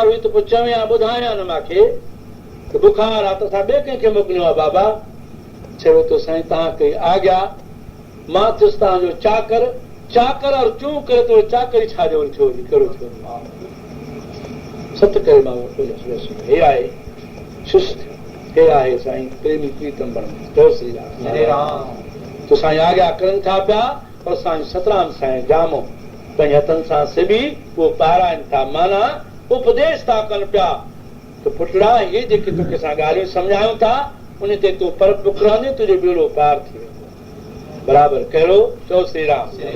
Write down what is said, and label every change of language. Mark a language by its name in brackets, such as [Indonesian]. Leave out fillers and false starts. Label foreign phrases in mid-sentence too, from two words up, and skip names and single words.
[Sindhi] हुई त पोइ चवयां ॿुधायां न मूंखे त बुखार आहे त असां ॿिए कंहिंखे मोकिलियो आहे बाबा चयो त साईं तव्हां कई आज्ञा मां थियुसि तव्हांजो चाकर और चूं करे तो चाकरी छा जो थियो कहिड़ो थियो सत करे मां हे आहे शिष्ट हे आहे साईं प्रेमी प्रीतम जय श्री राम तो साईं आज्ञा करनि था पिया और साईं सतराम साईं जामो पंहिंजे हथनि सां सिबी उहो पाराइनि था माना उपदेश था कनि पिया त पुटड़ा इहे जेके तोखे असां ॻाल्हियूं सम्झायूं था उन ते तूं पर बुक रहंदे तुंहिंजो बेड़ो पार थी वेंदो बराबरि कहिड़ो चओ श्री राम